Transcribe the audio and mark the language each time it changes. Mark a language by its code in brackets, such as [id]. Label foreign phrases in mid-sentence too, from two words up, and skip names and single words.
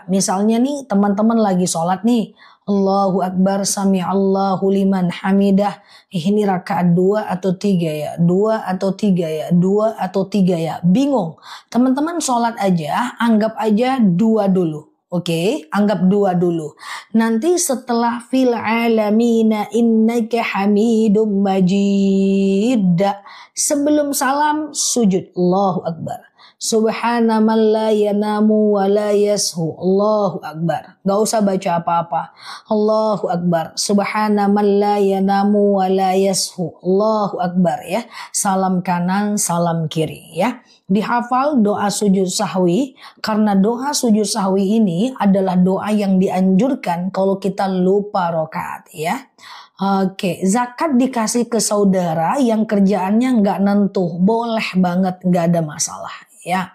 [id] Misalnya nih teman-teman lagi sholat nih. [ar] الله أكبر سمع الله لمن حمده. [id] Ini rakaat 2 atau 3 ya, 2 atau 3 ya, 2 atau 3 ya. Bingung. Teman-teman sholat aja, anggap aja 2 dulu. Oke, anggap 2 dulu. Nanti setelah [ar] في العالمين إنك حميد مجيد. [id] Sebelum salam, sujud. [ar] الله أكبر. سبحان من لا ينام ولا يسهو. الله أكبر. [id] Gak usah baca apa-apa. [ar] الله أكبر. سبحان من لا ينام ولا يسهو. الله أكبر ya. [id] Salam kanan, salam kiri ya. Dihafal doa sujud sahwi, karena doa sujud sahwi ini adalah doa yang dianjurkan kalau kita lupa rakaat ya. Oke, zakat dikasih ke saudara yang kerjaannya nggak nentuh, boleh banget, nggak ada masalah ya.